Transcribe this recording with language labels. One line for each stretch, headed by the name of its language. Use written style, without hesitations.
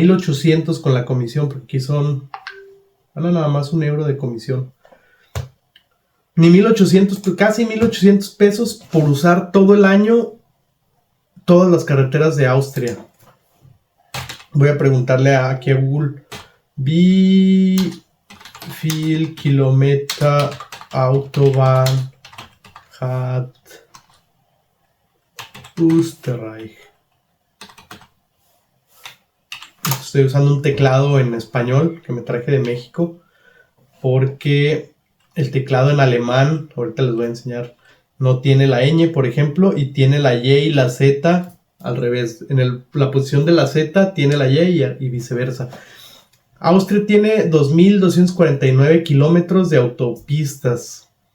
Spanish: 1,800 con la comisión, porque aquí son... nada más €1 de comisión. Ni 1,800, casi 1,800 pesos por usar todo el año todas las carreteras de Austria. Voy a preguntarle aquí a Google.
German: Wie viel Kilometer Autobahn hat Österreich?
Spanish: Estoy usando un teclado en español que me traje de México, porque el teclado en alemán, ahorita les voy a enseñar, no tiene la ñ, por ejemplo, y tiene la y y la z al revés. La posición de la z tiene la y y viceversa. Austria tiene 2,249 kilómetros de autopistas.